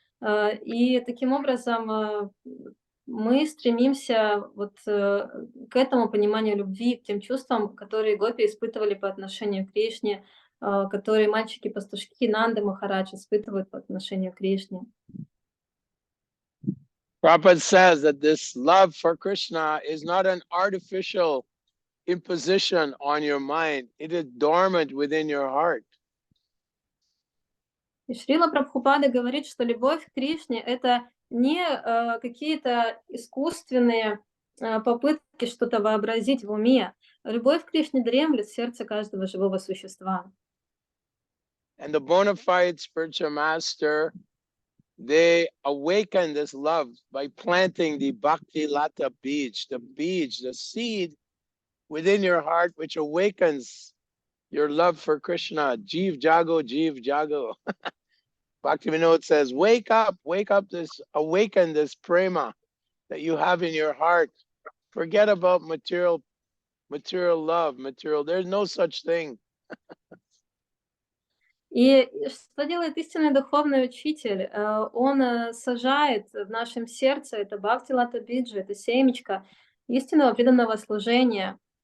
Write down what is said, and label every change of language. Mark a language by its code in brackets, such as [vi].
[ru] И таким образом мы стремимся вот к этому пониманию любви, к тем чувствам, которые гопи испытывали по отношению к Кришне, которые мальчики-пастушки Нанды Махарадж испытывают по отношению к Кришне. [en] Prabhupada says that this love for Krishna is not an artificial imposition on your mind. It is dormant within your heart. [ru] И Шрила Прабхупада говорит, что любовь к Кришне — это не какие-то искусственные попытки что-то вообразить в уме. Любовь к Кришне дремлет в сердце каждого живого существа. [en] And the bona fide spiritual master, they awaken this love by planting the Bhakti Lata Bij, the seed within your heart, which awakens your love for Krishna. [bn] Jeev Jago, Jeev Jago. [en] Bhaktivinoda says, wake up, awaken this prema that you have in your heart. Forget about material love, there's no such thing. [ru] И что делает истинный духовный учитель? Он сажает в нашем сердце это Бхакти Лата Биджа, это семечко истинного преданного служения.